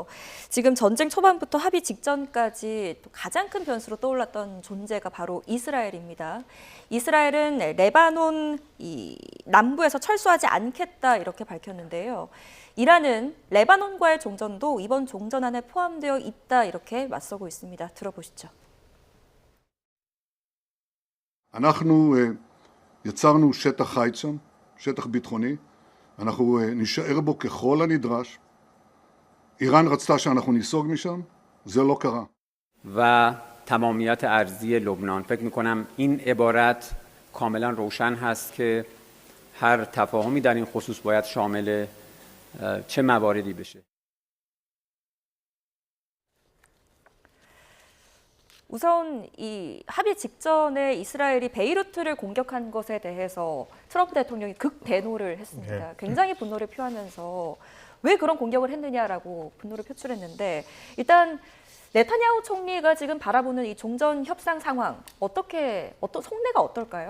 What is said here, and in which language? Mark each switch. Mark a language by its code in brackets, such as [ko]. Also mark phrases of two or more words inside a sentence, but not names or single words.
[ko] 지금 전쟁 초반부터 합의 직전까지 또 가장 큰 변수로 떠올랐던 존재가 바로 이스라엘입니다. 이스라엘은 레바논 남부에서 철수하지 않겠다 이렇게 밝혔는데요. 이란은 레바논과의 종전도 이번 종전안에 포함되어 있다 이렇게 맞서고 있습니다. 들어보시죠. [he] אנחנו יצרנו שטח חיץ שם, שטח ביטחוני, אנחנו נשאר בו ככל הנדרש. איראן רצתה שאנחנו ניסוג משם, זה לא קרה. [fa] و تمامیت ارضی لبنان. فکر میکنم این عبارت کاملا روشن هست که هر تفاهمی در این خصوص باید شامل چه مواردی بشه. [ko] 우선 이 합의 직전에 이스라엘이 베이루트를 공격한 것에 대해서 트럼프 대통령이 극대노를 했습니다. 네. 굉장히 분노를 표하면서 왜 그런 공격을 했느냐라고 분노를 표출했는데 일단 네타냐후 총리가 지금 바라보는 이 종전 협상 상황 속내가 어떨까요?